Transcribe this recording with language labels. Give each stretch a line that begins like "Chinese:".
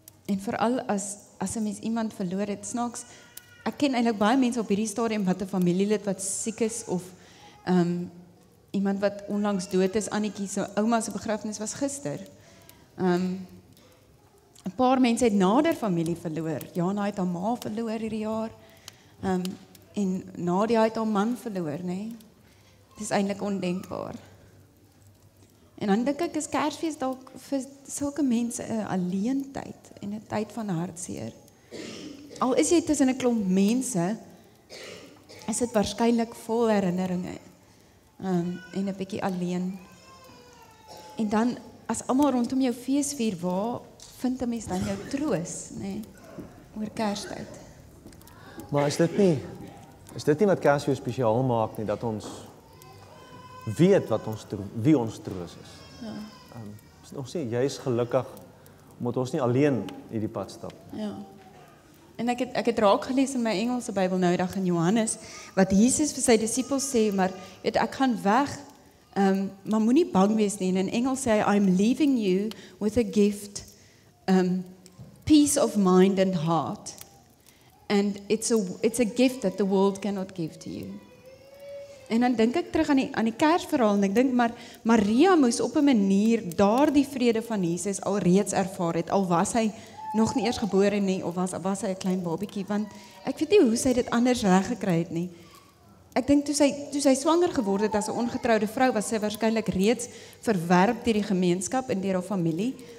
Afrikaans: En veral as 'n mens iemand verloor het, snaaks, ek ken eintlik baie mense op hierdie stadium wat 'n familielid wat siek is of iemand wat onlangs dood is. Annetjie se ouma se begrafnis was gister. 'n Paar mense het nader familie verloor. Jana het haar ma verloor hierdie jaar. En Nadia het haar man verloor, nê? Dit is eintlik ondenkbaar. En dan dink ek is Kersfees dalk vir sulke mense 'n alleentyd en 'n tyd van hartseer. Al is jy tussen 'n klomp mense, is dit waarskynlik vol herinneringe en 'n bietjie alleen. En dan as almal rondom jou fees vier, waar vind 'n mens dan jou troos, nê? Oor Kerstyd. Maar is dit nie wat Kersfees spesiaal maak nie, dat ons weet wie ons troos is. Ja. Ons sê jy is gelukkig omdat ons nie alleen hierdie pad stap. Ja. En ek het raak gelees in my Engelse Bybel nou dag in Johannes wat Jesus vir sy disippels sê, maar weet ek gaan weg, maar moenie bang wees nie. En in Engels sê hy,
English: I'm leaving you with a gift, peace of mind and heart. And it's a gift that the world cannot give to you.
Afrikaans: En dan dink ek terug aan die Kersverhaal en ek dink maar Maria moes op 'n manier daardie vrede van Jesus al reeds ervaar het, al was hy nog nie eers gebore nie of was hy 'n klein babietjie, want ek weet nie hoe sy dit anders reg gekry het nie. Ek dink toe sy swanger geword het as 'n ongetroude vrou, was sy waarskynlik reeds verwerp deur die gemeenskap en deur haar familie.